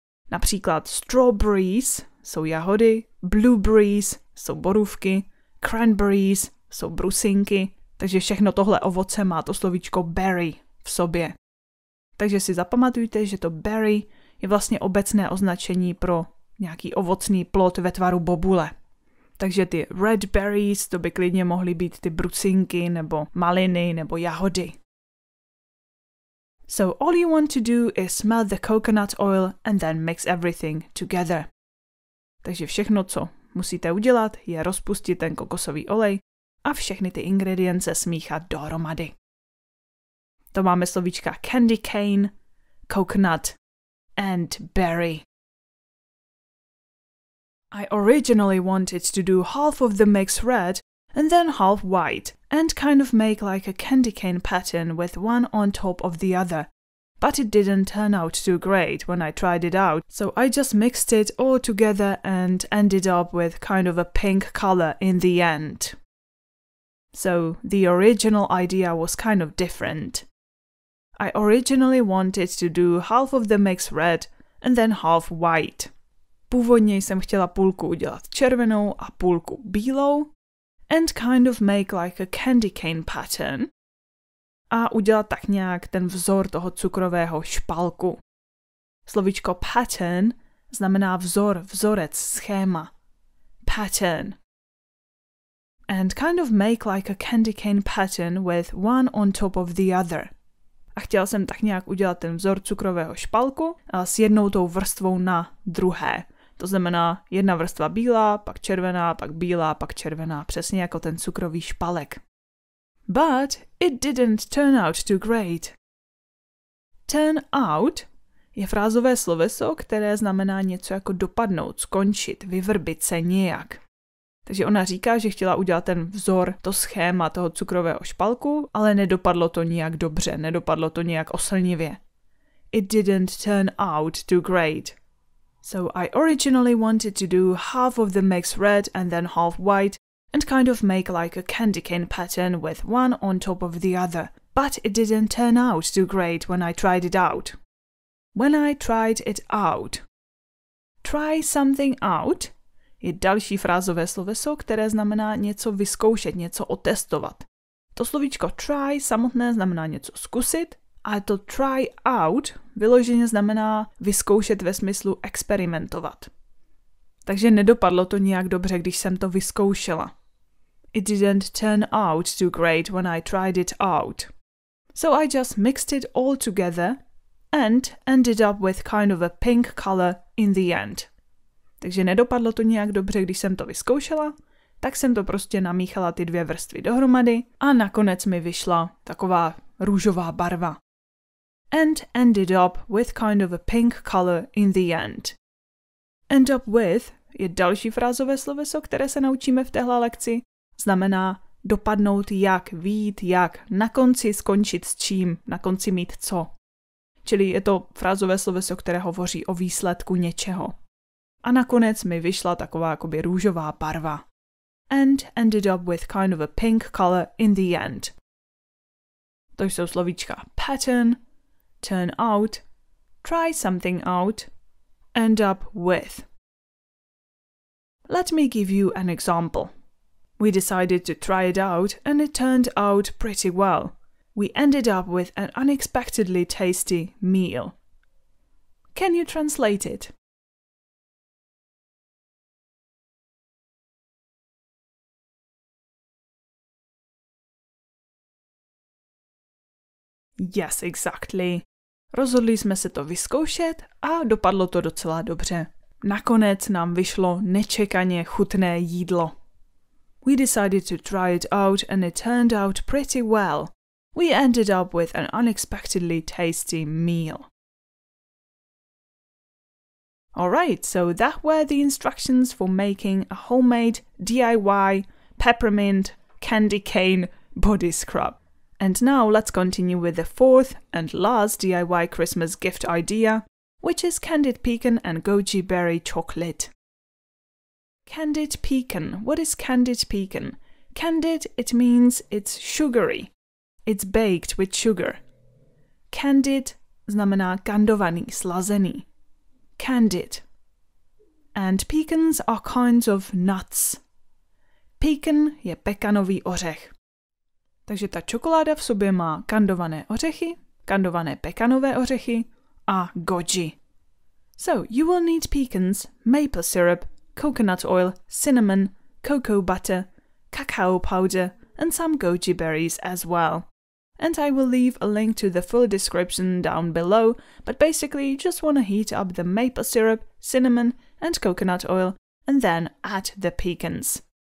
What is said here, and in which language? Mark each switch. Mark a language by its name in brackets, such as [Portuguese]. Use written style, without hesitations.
[Czech] Například strawberries jsou jahody, blueberries jsou borůvky, cranberries jsou brusinky, takže všechno tohle ovoce má to slovíčko berry v sobě. Takže si zapamatujte, že to berry je vlastně obecné označení pro nějaký ovocný plod ve tvaru bobule. Takže ty red berries, to by klidně mohly být ty brusinky nebo maliny nebo jahody. [English] So all you want to do is melt the coconut oil and then mix everything together. [Czech] Takže všechno, co musíte udělat, je rozpustit ten kokosový olej a všechny ty ingredience smíchat dohromady. To máme slovíčka candy cane, coconut and berry. [English] I originally wanted to do half of the mix red and then half white and kind of make like a candy cane pattern with one on top of the other. But it didn't turn out too great when I tried it out, so I just mixed it all together and ended up with kind of a pink color in the end. So the original idea was kind of different. I originally wanted to do half of the mix red and then half white. [Czech] Původně jsem chtěla půlku udělat červenou a půlku bílou [English] and kind of make like a candy cane pattern [Czech] a udělat tak nějak ten vzor toho cukrového špalku. Slovíčko pattern znamená vzor, vzorec, schéma. Pattern. [English] And kind of make like a candy cane pattern with one on top of the other. [Czech] A chtěla jsem tak nějak udělat ten vzor cukrového špalku s jednou tou vrstvou na druhé. To znamená jedna vrstva bílá, pak červená, pak bílá, pak červená, přesně jako ten cukrový špalek. [English] But it didn't turn out too great. [Czech] Turn out je frázové sloveso, které znamená něco jako dopadnout, skončit, vyvrbit se nějak. Takže ona říká, že chtěla udělat ten vzor, to schéma toho cukrového špalku, ale nedopadlo to nijak dobře, nedopadlo to nijak oslnivě. [English] It didn't turn out too great. So I originally wanted to do half of the mix red and then half white and kind of make like a candy cane pattern with one on top of the other. But it didn't turn out too great when I tried it out. When I tried it out. [Czech] Try something out je další frázové sloveso, které znamená něco vyzkoušet, něco otestovat. To slovíčko try samotné znamená něco zkusit, a to try out vyloženě znamená vyzkoušet ve smyslu experimentovat. Takže nedopadlo to nijak dobře, když jsem to vyzkoušela. [English] It didn't turn out too great when I tried it out. So I just mixed it all together and ended up with kind of a pink color in the end. [Czech] Takže nedopadlo to nějak dobře, když jsem to vyzkoušela, tak jsem to prostě namíchala ty dvě vrstvy dohromady a nakonec mi vyšla taková růžová barva. [English] And ended up with kind of a pink color in the end. [Czech] End up with je další frázové sloveso, které se naučíme v téhle lekci. Znamená dopadnout jak, vyjít jak, na konci skončit s čím, na konci mít co. Čili je to frázové sloveso, které hovoří o výsledku něčeho. A nakonec mi vyšla taková jakoby růžová barva. [English] And ended up with kind of a pink color in the end. [Czech] To jsou slovíčka pattern, turn out, try something out, end up with. [English] Let me give you an example. We decided to try it out and it turned out pretty well. We ended up with an unexpectedly tasty meal. Can you translate it? Yes, exactly. [Czech] Rozhodli jsme se to vyzkoušet a dopadlo to docela dobře. Nakonec nám vyšlo nečekaně chutné jídlo. [English] We decided to try it out and it turned out pretty well. We ended up with an unexpectedly tasty meal. Alright, so that were the instructions for making a homemade DIY peppermint candy cane body scrub. And now let's continue with the fourth and last DIY Christmas gift idea, which is candied pecan and goji berry chocolate. Candied pecan. What is candied pecan? Candied, it means it's sugary. It's baked with sugar. Candied [Czech] znamená kandovaný, slazený. [English] Candied. And pecans are kinds of nuts. [Czech] Pecan je pekanový ořech. Takže ta čokoláda v sobě má kandované ořechy, kandované pekanové ořechy a goji. [English] So, you will need pecans, maple syrup, coconut oil, cinnamon, cocoa butter, cacao powder, and some goji berries as well. And I will leave a link to the full description down below, but basically you just want to heat up the maple syrup, cinnamon, and coconut oil, and then add the pecans.